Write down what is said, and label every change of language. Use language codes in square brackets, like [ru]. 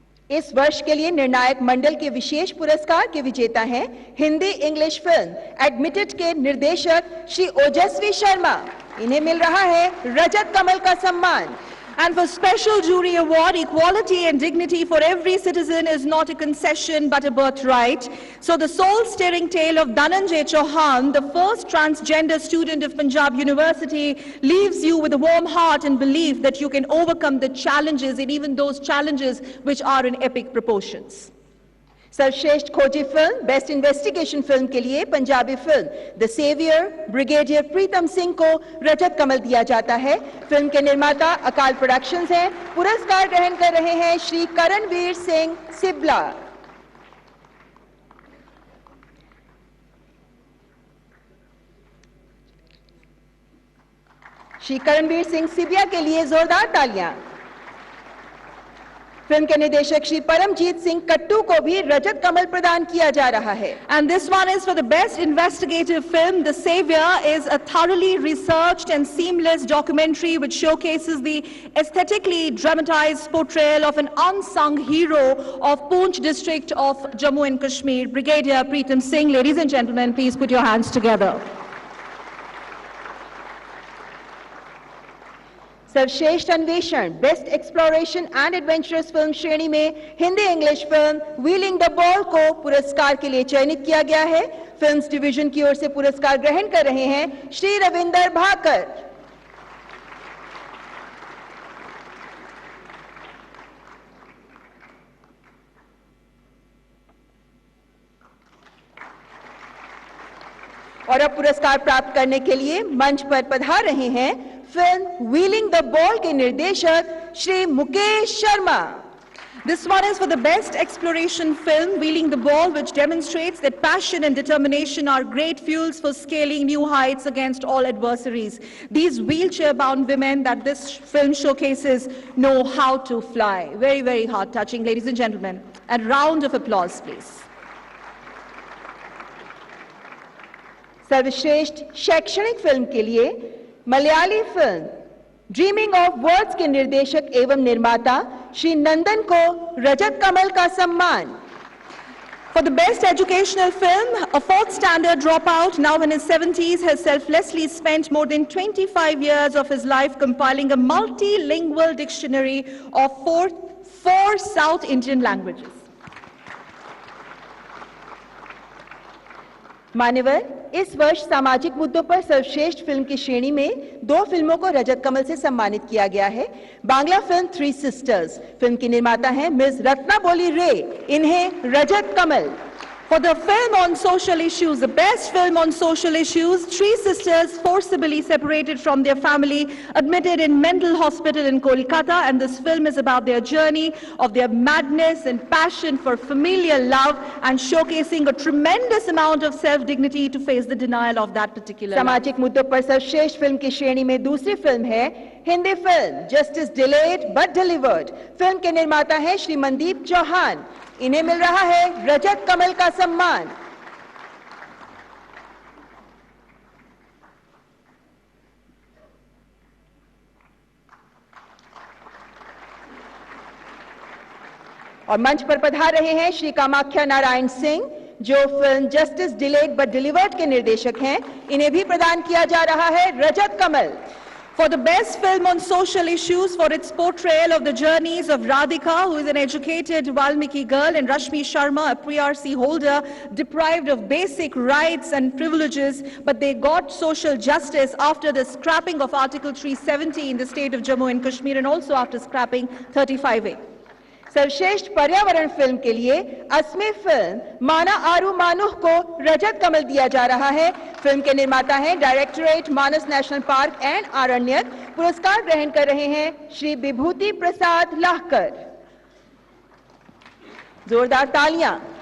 [hi] इस वर्ष के लिए निर्णायक मंडल के विशेष पुरस्कार के विजेता हैं हिंदी इंग्लिश फिल्म एडमिटेड के निर्देशक श्री ओजस्वी शर्मा। इन्हें मिल रहा है रजत कमल का सम्मान। [en] And for special jury award, equality and dignity for every citizen is not a concession but a birthright. So the soul-stirring tale of Dhananjay Chauhan, the first transgender student of Punjab University, leaves you with a warm heart and belief that you can overcome the challenges, and even those challenges which are in epic proportions. [hi] सर्वश्रेष्ठ खोजी film best investigation film के लिए Punjabi film the saviour brigadier Pritam Singh को रजत कमल दिया जाता है। Film के निर्माता अकाल प्रोडक्शंस हैं। पुरस्कार ग्रहण कर रहे हैं श्री करणवीर सिंह सिबला। श्री करणवीर सिंह सिबिया के लिए जोरदार तालियां। फिल्म के निर्देशक श्री परमजीत सिंह कट्टू को भी रजत कमल प्रदान किया जा रहा है। [en] And this one is for the best investigative film. The Savior is a thoroughly researched and seamless documentary which showcases the aesthetically dramatized portrayal of an unsung hero of Poonch district of Jammu and Kashmir, Brigadier Preetam Singh. Ladies and gentlemen, please put your hands together. [hi] सर्वश्रेष्ठ अन्वेषण best exploration and adventurous film श्रेणी में Hindi English film wheeling the ball को पुरस्कार के लिए चयनित किया गया है। फिल्म्स डिवीजन की ओर से पुरस्कार ग्रहण कर रहे हैं श्री रविंदर भाकर। और अब पुरस्कार प्राप्त करने के लिए मंच पर पधार रहे हैं फिल्म व्हीलिंग द बॉल के निर्देशक Shri Mukesh Sharma. [en] This one is for the best exploration film, Wheeling the Ball, which demonstrates that passion and determination are great fuels for scaling new heights against all adversaries. These wheelchair-bound women that this film showcases know how to fly. Very, very heart-touching, ladies and gentlemen. A round of applause, please. [hi] सर्वश्रेष्ठ शैक्षणिक film के लिए Malayali film dreaming of words के निर्देशक एवं निर्माता श्री नंदन को रजत कमल का सम्मान। [en] For the best educational film, a fourth standard dropout, now in his 70s, has selflessly spent more than 25 years of his life compiling a multilingual dictionary of four South Indian languages. [hi] मान्यवर, इस वर्ष सामाजिक मुद्दों पर सर्वश्रेष्ठ film की श्रेणी में 2 फिल्मों को रजत कमल से सम्मानित किया गया है। Bangla film three sisters, film की निर्माता हैं मिस रत्नाबोली रे। इन्हें रजत कमल। [en] For the film on social issues, the best film on social issues, 3 sisters forcibly separated from their family, admitted in mental hospital in Kolkata, and this film is about their journey of their madness and passion for familial love and showcasing a tremendous amount of self-dignity to face the denial of that particular love. [hi] सामाजिक मुद्दों पर सर्वश्रेष्ठ film की श्रेणी में दूसरी film है Hindi film justice delayed but delivered. Film के निर्माता हैं श्री मनदीप चौहान। इन्हें मिल रहा है रजत कमल का सम्मान। और मंच पर पधार रहे हैं श्री कामाख्या नारायण सिंह, जो film justice delayed but delivered के निर्देशक हैं। इन्हें भी प्रदान किया जा रहा है रजत कमल। [en] For the best film on social issues for its portrayal of the journeys of Radhika, who is an educated Valmiki girl, and Rashmi Sharma, a PRC holder, deprived of basic rights and privileges, but they got social justice after the scrapping of Article 370 in the state of Jammu and Kashmir, and also after scrapping 35A. [hi] सर्वश्रेष्ठ पर्यावरण film के लिए असमी film माना आरू मानुह को रजत कमल दिया जा रहा है। फिल्म के निर्माता हैं directorate Manas national park and आरण्यक। पुरस्कार ग्रहण कर रहे हैं श्री विभूति प्रसाद लाहकर। जोरदार तालियां।